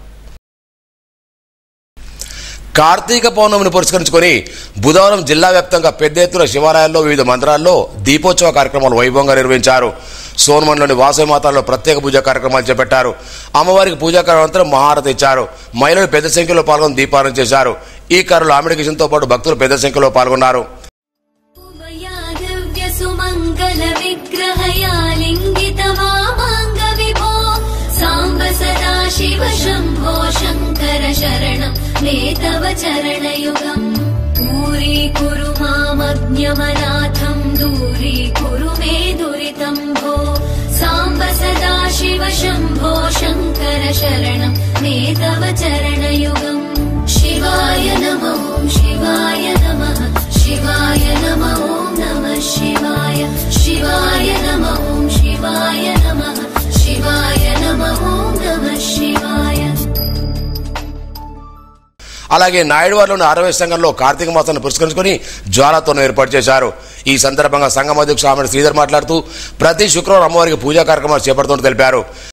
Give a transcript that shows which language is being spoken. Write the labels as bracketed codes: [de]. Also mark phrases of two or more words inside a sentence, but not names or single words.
[te] కార్తీక పౌర్ణమిని పురస్కరించుకొని బుధవారం జిల్లా వ్యాప్తంగా పెద్ద ఎత్తున శివాలయాల్లో వివిధ మందిరాల్లో దీపోత్సవ కార్యక్రమాలు వైభవంగా నిర్వహించారు. సోన్మన్లోని వాసవి మాతాల్లో ప్రత్యేక పూజా కార్యక్రమాలు చేపట్టారు. అమ్మవారికి పూజా అనంతరం మహారతి ఇచ్చారు. మహిళలు పెద్ద సంఖ్యలో పాల్గొని దీపారాధన చేశారు. ఈ కార్యక్రమంలో ఆమెడి కిషన్తో పాటు భక్తులు పెద్ద సంఖ్యలో పాల్గొన్నారు. [sa] शिव शम्भो शङ्कर शरणं मे तव चरणयुगम् दूरीकुरु मामज्ञमनाथं दूरीकुरु मे दुरितं भो साम्ब सदा शिव शम्भो शङ्कर शरणं मे तव चरणयुगम् शिवाय नमो शिवाय नमः शिवाय नमो नमः शिवाय शिवाय नमो शिवाय नमः शिवाय नमो नमः शिवाय. [te] అలాగే నాయుడువారిలోని ఆరవేశ సంఘంలో కార్తీక మాసాన్ని పురస్కరించుకుని జ్వాలతోను ఏర్పాటు చేశారు. ఈ సందర్భంగా సంఘం అధ్యక్షుడు ఆమె శ్రీధర్ మాట్లాడుతూ ప్రతి శుక్రవారం అమ్మవారికి పూజా కార్యక్రమాలు చేపడుతున్నట్టు తెలిపారు.